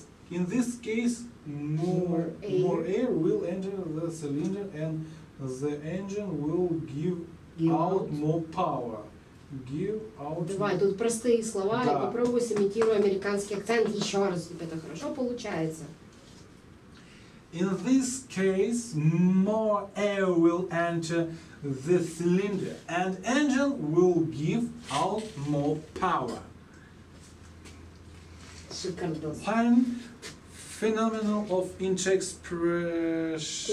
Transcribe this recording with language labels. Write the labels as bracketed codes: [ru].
[en] In this case, more air will enter the cylinder and the engine will give out more power. [ru] Давай, тут простые слова, да. И попробуй сымитируй американский акцент еще раз. Это хорошо получается. [en] In this case, more air will enter the cylinder and engine will give out more power. One phenomenon of intake pressure.